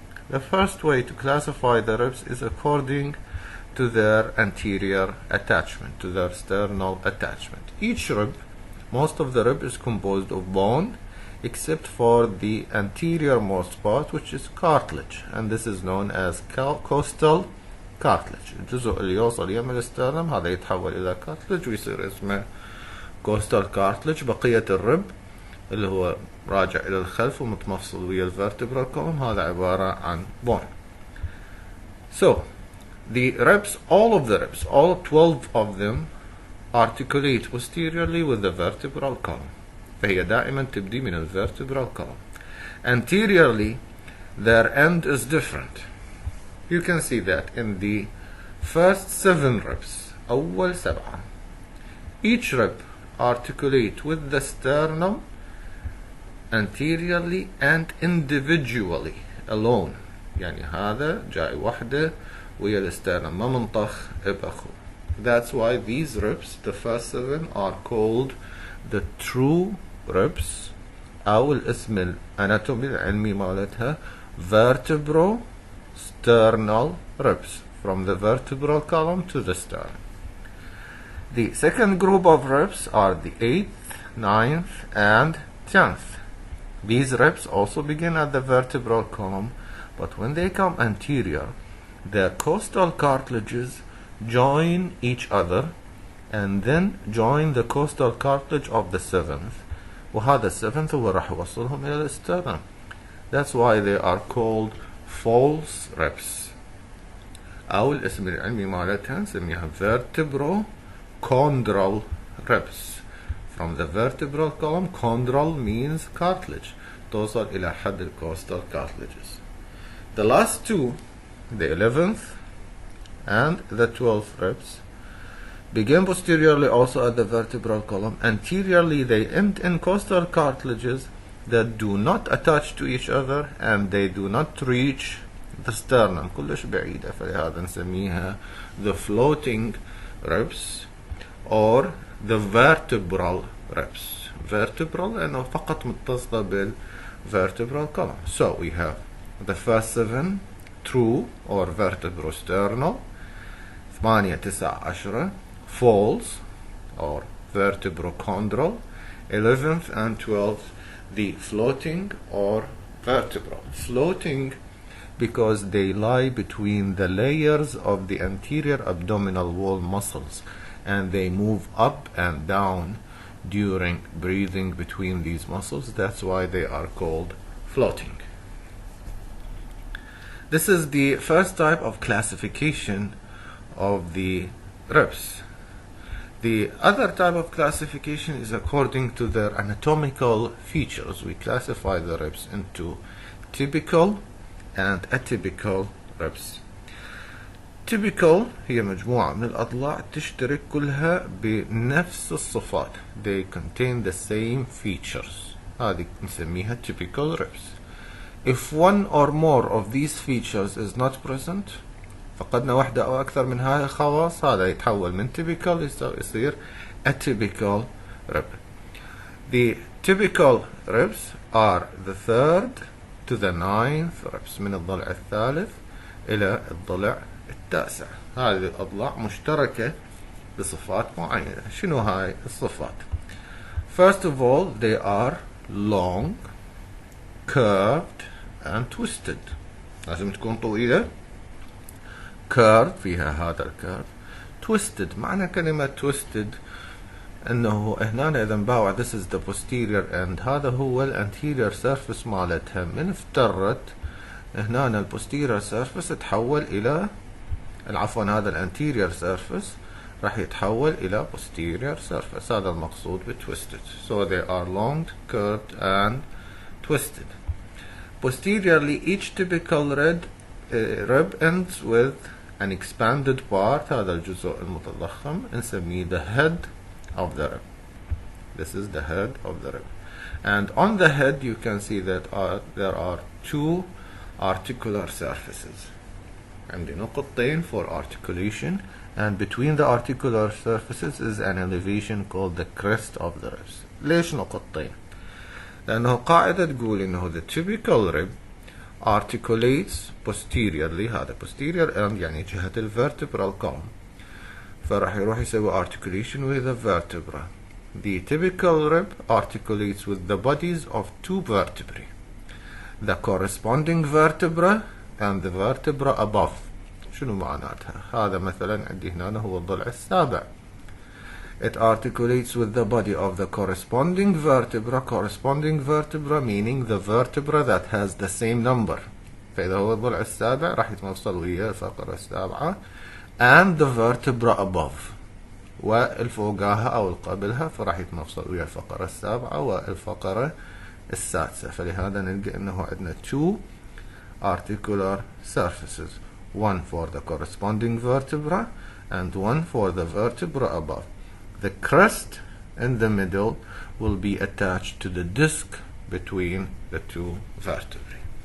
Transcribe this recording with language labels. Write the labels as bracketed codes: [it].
[en] The first way to classify the ribs is according to their anterior attachment, to their sternal attachment. Each rib, most of the rib is composed of bone except for the anterior most part, which is cartilage, and this is known as costal cartilage. [ar] الجزء اللي يوصل يم السترنم هذا يتحول إلى cartilage ويصير اسمه costal cartilage. بقية الرب اللي هو راجع إلى الخلف ومتمفصل ويا الvertebral column هذا عبارة عن bone. [en] So the ribs, all of the ribs, all 12 of them articulate posteriorly with the vertebral column. [ar] فهي دائما تبدي من الvertebral column. [en] Anteriorly their end is different. You can see that in the first 7 ribs, [ar] أول 7. [en] Each rib articulate with the sternum anteriorly and individually alone. [ar] يعني هذا جاي وحده ويا السترنم ما منطخ بأخو. [en] That's why these ribs, the first 7, are called the true ribs, [ar] أو الاسم الاناتومي العلمي مالتها [en] vertebro-sternal ribs, from the vertebral column to the sternum. The second group of ribs are the 8th, 9th, and 10th. These ribs also begin at the vertebral column, But when they come anterior, their costal cartilages join each other and then join the costal cartilage of the seventh. [ar] وهذا السفنث هو راح يوصلهم إلى الستernum. [en] That's why they are called false ribs. [ar] أو الاسم العلمي مالتها نسميها vertebrochondral ribs. [en] From the vertebral column, chondral means cartilage. [ar] توصل إلى حد الcostal cartilages. [en] The last two, the 11th and the 12th ribs, begin posteriorly also at the vertebral column. Anteriorly they end in costal cartilages that do not attach to each other and they do not reach the sternum. كلش بعيدة، فلهذا نسميها the floating ribs or the vertebral ribs. [ar] Vertebral لأنه فقط متصلة بالvertebral column. [en] So we have the first 7 true or vertebrosternal، 8 9 10 false or vertebrochondral, 11th and 12th the floating or vertebral. Floating because they lie between the layers of the anterior abdominal wall muscles and they move up and down during breathing between these muscles. That's why they are called floating. This is the first type of classification of the ribs. The other type of classification is according to their anatomical features. We classify the ribs into typical and atypical ribs. [ar] Typical هي مجموعة من الأضلاع تشترك كلها بنفس الصفات. [en] They contain the same features. [ar] هذه نسميها [en] typical ribs. If one or more of these features is not present، [ar] فقدنا واحدة أو أكثر من هذه الخواص، هذا يتحول من typical يصير atypical rib. [en] The typical ribs are the 3rd to the 9th ribs، [ar] من الضلع الثالث إلى الضلع التاسع. [en] هذه الأضلاع مشتركة بصفات معينة. [ar] شنو هاي الصفات؟ [en] First of all, they are long, curved and twisted. [ar] لازم تكون طويلة. curved فيها هذا الكيرف. twisted معنى كلمة twisted انه هنا اذا نباوع [en] this is the posterior end، [ar] هذا هو الانتيريور surface مالتها. من افترت هنا البوستيريور surface تحول الى عفوا هذا الانتيريور surface راح يتحول الى posterior surface. هذا المقصود ب twisted. [en] So they are long, curved and twisted. Posteriorly each typical rib ends with an expanded part. [ar] هذا الجزء المتضخم نسميه the head of the rib. [en] This is the head of the rib. And on the head you can see that there are two articular surfaces. [ar] عندي نقطتين [en] for articulation, and between the articular surfaces is an elevation called the crest of the ribs. [ar] ليش نقطتين؟ لأنه قاعدة تقول إنه [en] the typical rib articulates posteriorly. [ar] هذا posterior end يعني جهة الvertebral column، فراح يروح يسوي [en] articulation with the vertebra. The typical rib articulates with the bodies of two vertebrae, the corresponding vertebra and the vertebra above. [ar] شنو معناتها؟ هذا مثلا عندي هنا هو الضلع السابع. [en] It articulates with the body of the corresponding vertebra. Corresponding vertebra meaning the vertebra that has the same number. [ar] فإذا هو الضلع السابع راح يتوصل ويا الفقرة السابعة [en] and the vertebra above، [ar] والفوقاها أو القبلها فراح يتوصل ويا الفقرة السابعة والفقرة السادسة. فلهذا نلقى أنه عندنا [en] two articular surfaces, one for the corresponding vertebra and one for the vertebra above. The crest in the middle will be attached to the disc between the two vertebrae.